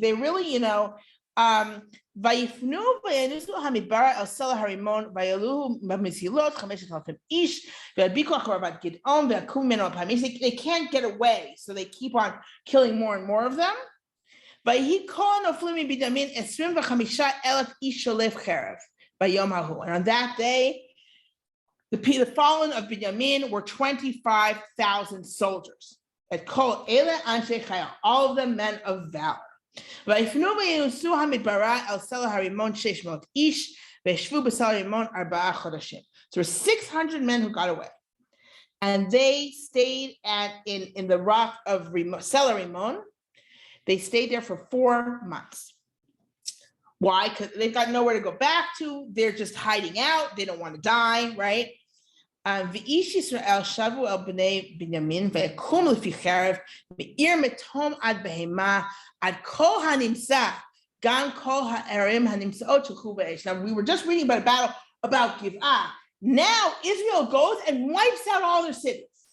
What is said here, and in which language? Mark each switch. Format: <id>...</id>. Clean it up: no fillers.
<en>They really,</en> <he>ויפנו וינוסו המדבר אל סלע הרימון ויעלו במסילות 5,000 איש והדביקו אחריו עד גדעון ועקרו ממנו 2,000 איש.</he> <en>They can't get away, so they keep on killing more and more of them.</en> <he>ויהי כל הנופלים מבנימין 25,000 איש שולף חרב ביום ההוא.</he> <en>And on that day, the fallen of Benjamin were 25,000 soldiers.</en> <he>את כל אלה אנשי חיל,</he> <en>all of them men of valor.</en> <he>ויפנו וינוסו המדברה אל סלע הרימון 600 איש וישבו בסלע הרימון 4 חודשים.</he> <en>So there were 600 men who got away, and they stayed in the rock of Sela Rimon. They stayed there for 4 months. Why? Because they've got nowhere to go back to. They're just hiding out. They don't want to die, right?</en> <he>ואיש ישראל שבו אל בני בנימין ויקום לפי חרב מעיר מתום עד בהמה עד כל הנמצא גם כל הערים הנמצאות שלחו באש.</he> <en>Now we were just reading about a battle about Giv'ah. Now Israel goes and wipes out all their cities.</en>